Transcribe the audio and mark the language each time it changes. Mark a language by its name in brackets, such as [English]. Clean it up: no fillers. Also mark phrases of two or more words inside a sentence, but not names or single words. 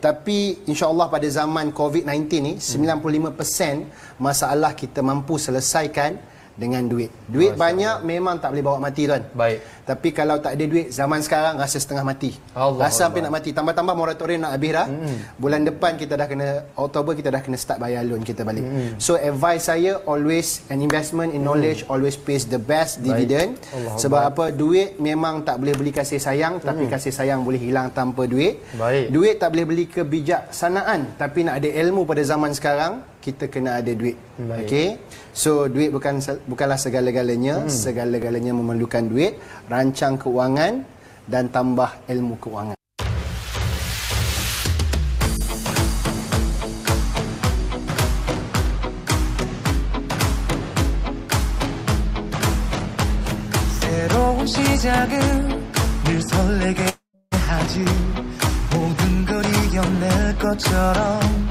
[Malay] Tapi insya-Allah pada zaman COVID-19 ni 95% masalah kita mampu selesaikan dengan duit. Duit banyak memang tak boleh bawa mati, tuan. Baik. Tapi kalau tak ada duit, zaman sekarang rasa setengah mati. Rasa hampir nak mati. Tambah-tambah moratorium nak habis dah. Bulan depan kita dah kena, Oktober kita dah kena start bayar loan kita balik. So advice saya, [English] always an investment in knowledge always pays the best dividend. [Malay] Sebab apa? Duit memang tak boleh beli kasih sayang, tapi kasih sayang boleh hilang tanpa duit. Baik. Duit tak boleh beli kebijaksanaan, tapi nak ada ilmu pada zaman sekarang, kita kena ada duit. Okey. So duit bukanlah segala-galanya, segala-galanya memerlukan duit, rancang keuangan dan tambah ilmu keuangan. [Korean] 새로운 시작은 늘 설레게 하지 모든 걸 이겨낼 것처럼